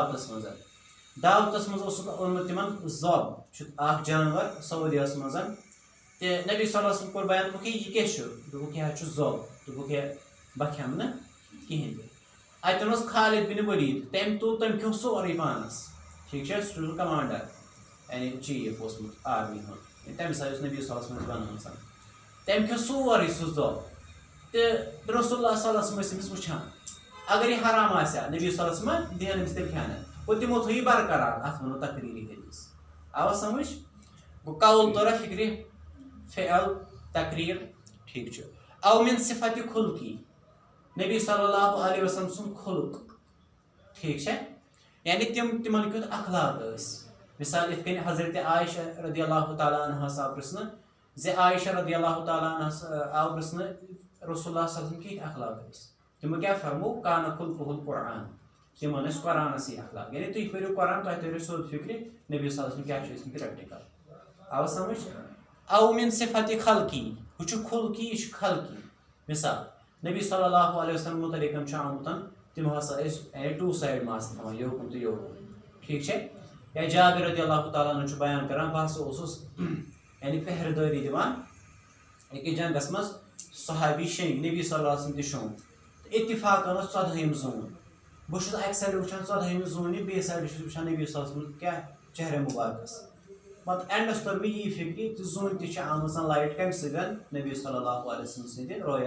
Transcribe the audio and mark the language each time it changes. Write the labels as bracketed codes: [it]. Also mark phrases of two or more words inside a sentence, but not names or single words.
[ks] دعوتس منٛز اوسُکھ اوٚنمُت تِمن ذب چھُ اکھ جانور سعوٗدیَس منٛز تہٕ نبی [ar] صلی اللہ علیہ وسلم [ks] کوٚر بیان دوٚپُکھ یہِ کیٛاہ چھُ دوٚپُکھ یہِ حظ چھُ ذب دوٚپُکھ ہے بہٕ کھٮ۪مہٕ نہٕ کِہیٖنۍ تہِ اتٮ۪ن اوس خالد بن ولید تٔمۍ تُل تٔمۍ کھیوٚو سورُے پانس ٹھیک چھا سُہ چھُ کمانڈر یعنی چیٖف اوسمُت آرمی ہُنٛد تمہِ ساتہٕ یُس نبی [ar] صلی اللہ علیہ وسلم [ks] بنٲومٕژ تٔمۍ کھیوٚو سورُے سُہ ذب تہٕ [ar] رسول اللہ صلی اللہ علیہ وسلم [ks] ٲسۍ أمِس وٕچھان اگر یہِ حرام آسہِ ہا نبی [ar] صلی اللہ علیہ وسلم [ks] دِہن أمِس تیٚلہِ کھٮ۪نہٕ گوٚو تِمو تھوٚو یہِ برقرار اتھ ونو تقریٖری حدیث آوا سمجھ گوٚو قول طورا فکرِ فعل تقریر ٹھیک چھُ [ar] او من صفت خلقی [ks] نبی [ar] صلی اللہ علیہ وسلم [ks] سُنٛد خلق ٹھیک چھا یعنی تِمن کیُتھ اخلاق ٲسۍ مثال یِتھ کٔنۍ حضرت عائشہ [ar] رضی اللہ تعالیٰ عنہس [ks] آو پرژھنہٕ زِ عائشہ [ar] رضی اللہ تعالیٰ عنہس [ks] آو پرژھنہٕ [ar] رسول اللہ صلی اللہ علیہ وسلم [ks] کِتھ اخلاق ٲسۍ تِمو کیٛاہ فرمو [ar] کانہ خلقہ القرآن [ks] تِمن ٲسۍ قرآنسٕے اخلاق یعنی تُہۍ پٔرِو قرآن تۄہہِ تٔرِو سیوٚد فکرِ نبی [ar] صلی اللہ علیہ وسلم [ks] کیٛاہ چھُ ٲسمٕتۍ پریکٹِکل آوا سمجھ [ar] او من صفت خلقی [ks] ہُہ چھُ خلقی یہِ چھُ خلقی مثال نبی [ar] صلی اللہ علیہ وسلم [ks] متعلق چھُ آمُت تِم ہسا ٲسۍ [en] two side [ks] ماس تھاوان یوکُن تہٕ یوکُن ٹھیک چھا یا جابر [ar] رضی اللہ تعالیٰ عنہ [ks] چھُ بیان کران بہٕ ہسا اوسُس یعنی پہرٕ دٲری دِوان أکِس جنگس منٛز صحابی شیٚنٛگۍ نبی [ar] صلی اللہ علیہ وسلم [ks] تہِ شوٚنٛگ تہٕ اتفاقن اوس 14ہِم زوٗن بہٕ چھُس اکہِ سایڈٕ وٕچھان 14ہمہِ زوٗنہِ بیٚیہِ سایڈٕ چھُس وٕچھان نبی [ar] صلی اللہ علیہ وسلم [ks] کیٛاہ چہرے مُبارکس پتہٕ اینڈس توٚر مےٚ یی فکرِ تہِ زوٗنہِ تہِ چھِ آمٕژ لایٹ کمہِ سۭتۍ نبی [ar] صلی اللہ علیہ وسلم [ks] سٕنٛدِ رویہ